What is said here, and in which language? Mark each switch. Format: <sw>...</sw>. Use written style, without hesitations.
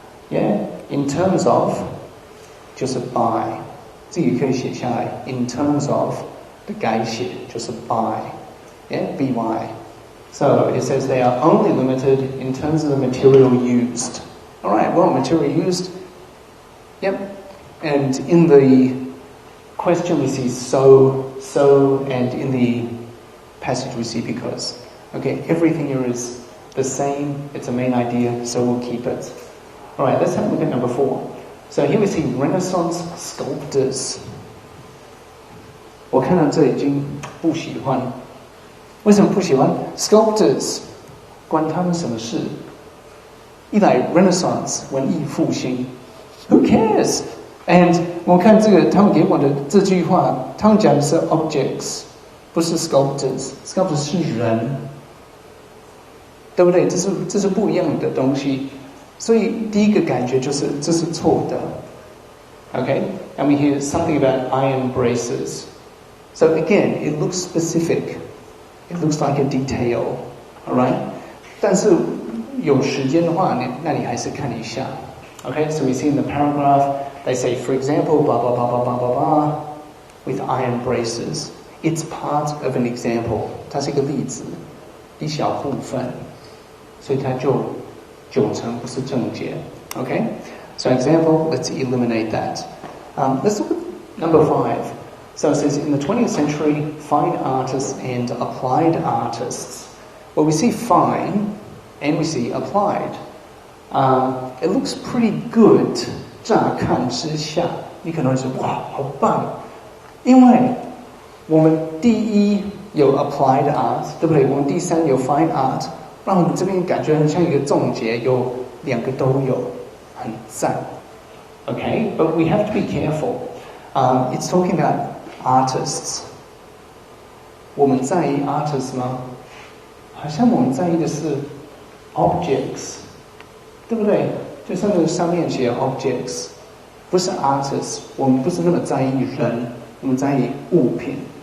<en>Yeah? In terms of,</en> <zh>就是</zh> <en>by.</en> <zh>自己可以写下来</zh> <en>in terms of</en> <zh>的改写就是 by.</zh> <en>Yeah? by. So it says they are only limited in terms of the material used. Alright, well, material used. Yep. And in the question we see so, and in the passage we see because. Okay, everything here is the same. It's a main idea, so we'll keep it. All right, let's have a look at number 4. So here we see Renaissance sculptors.</en> <zh>我看到这已经不喜欢。为什么不喜欢 ？Sculptors 关他们什么事？一来 Renaissance 文艺复兴 ，</zh> <en>Who cares？</en> <zh>And 我看这个他们给我的这句话，他们讲的是 objects， 不是 sculptors。sculptors 是人，对不对？这是不一样的东西。所以第一个感觉就是这是错的。</zh> <en>Okay, and we hear something about iron braces. So again, it looks specific. It looks like a detail. All right,</en> <zh>但是有时间的话，那你还是看一下。</zh> <en>Okay, so we see in the paragraph they say, for example, blah blah blah blah blah blah blah, with iron braces. It's part of an example.</en> <zh>它是一个例子，一小部分，所以它就9成不是正解。</zh> <en>Okay, so example, let's eliminate that. Let's look at number 5. So it says, in the 20th century, fine artists and applied artists. Well, we see fine and we see applied. It looks pretty good.</en> <zh>乍看之下，你可能会说哇，好棒！因为我们第一有 applied art， 对不对？我们第3有 fine art， 让我们这边感觉很像一个总结，有2个都有，很赞。</zh> <en>Okay, but we have to be careful. It's talking about artists.</en> <zh>我们在意 artists 吗？好像我们在意的是 objects， 对不对？就上面写 objects， 不是 artists。我们不是那么在意人，我们在意物品。</zh>